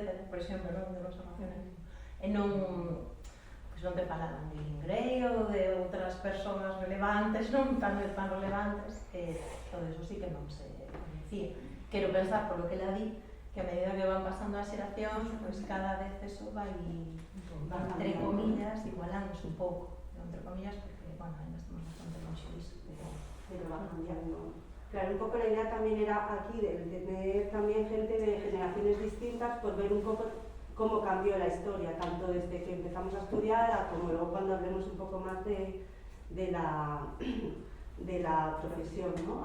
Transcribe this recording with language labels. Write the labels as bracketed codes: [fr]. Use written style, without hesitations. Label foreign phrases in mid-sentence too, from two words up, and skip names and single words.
[gl] Por exemplo, non de conservacionismo. E non, pois non te falaban de Grey ou de outras persoas relevantes, non tan relevantes, que todo eso sí que non se coñecía. Quero pensar, [es] por lo que la vi, [gl] que a medida que van pasando as xeracións, pois cada vez eso vai, entre comillas, igualándose un pouco. Entre comillas, porque, bueno, ainda estamos bastante longe disso, [es] Pero va cambiando. Claro, un poco la idea también era aquí de tener también gente de generaciones distintas por ver un poco cómo cambió la historia, tanto desde que empezamos a estudiar a como luego cuando hablemos un poco más de la profesión, ¿no?